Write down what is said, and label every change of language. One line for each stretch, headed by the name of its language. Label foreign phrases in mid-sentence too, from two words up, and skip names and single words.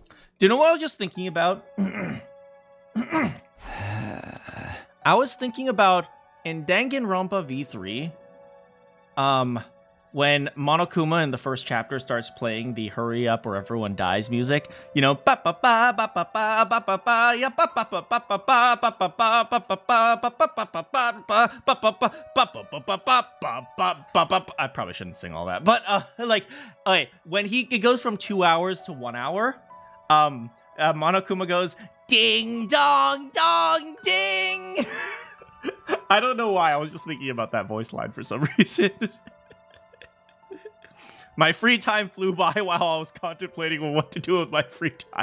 English: Do you know what I was just thinking about? I was thinking about in Danganronpa V3, when Monokuma in the first chapter starts playing the "Hurry Up or Everyone Dies" music, you know, ba ba ba ba ba ba ba ba ba ya ba ba ba ba ba ba ba ba ba ba ba ba ba ba ba. I probably shouldn't sing all that, but like, okay, when it goes from 2 hours to 1 hour, Monokuma goes ding dong dong ding. I don't know why. I was just thinking about that voice line for some reason. My free time flew by while I was contemplating what to do with my free time.